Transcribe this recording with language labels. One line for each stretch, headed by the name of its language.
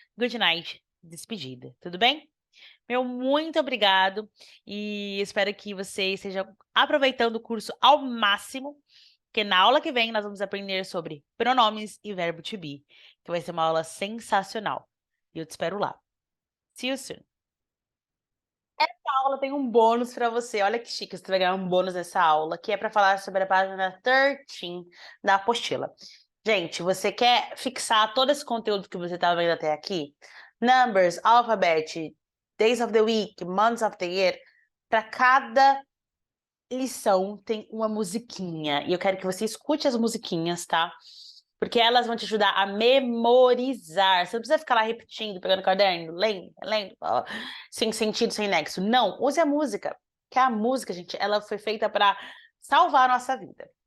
Portuguese: Good night, despedida. Tudo bem? Meu muito obrigado e espero que você esteja aproveitando o curso ao máximo, porque na aula que vem nós vamos aprender sobre pronomes e verbo to be, que vai ser uma aula sensacional. E eu te espero lá.
English: See you soon.
Portuguese: Essa aula tem um bônus para você. Olha que chique, você vai ganhar um bônus nessa aula, que é para falar sobre a página 13 da apostila. Gente, você quer fixar todo esse conteúdo que você está vendo até aqui?
English: Numbers, alphabet, days of the week, months of the year.
Portuguese: Para cada lição tem uma musiquinha. E eu quero que você escute as musiquinhas, tá? Porque elas vão te ajudar a memorizar. Você não precisa ficar lá repetindo, pegando caderno, lendo, sem sentido, sem nexo. Não, use a música. Que a música, gente, ela foi feita para salvar a nossa vida.